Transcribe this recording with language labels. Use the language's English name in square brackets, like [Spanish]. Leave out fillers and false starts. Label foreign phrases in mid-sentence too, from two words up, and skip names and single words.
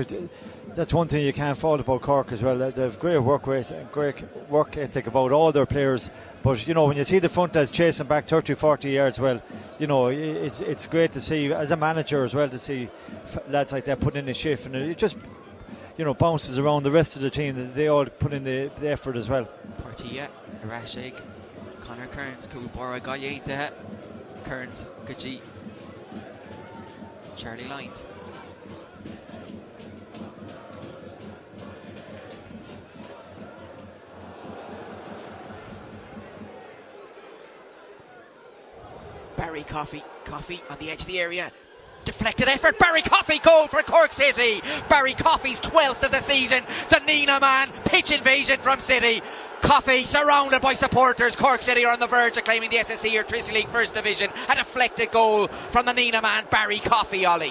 [English] Yeah, look, that's one thing you can't fault about Cork as well. They have great work rate, great work ethic about all their players. But when you see the front lads chasing back 30-40 yards, well, it's great to see as a manager as well, to see lads like that putting in a shift, and it just bounces around the rest of the team. They all put in the effort as well. Portia, Rashig, Conor Kearns, Kulbora Gayeita, Kearns, Gaji, Charlie Lyons. Barry Coffey on the edge of the area. Deflected effort, Barry Coffey goal for Cork City. Barry Coffey's 12th of the season. The Nina man, pitch invasion from City. Coffey surrounded by supporters. Cork City are on the verge of claiming the SSE or Tracy League First Division. A deflected goal from the Nina man, Barry Coffey, Ollie.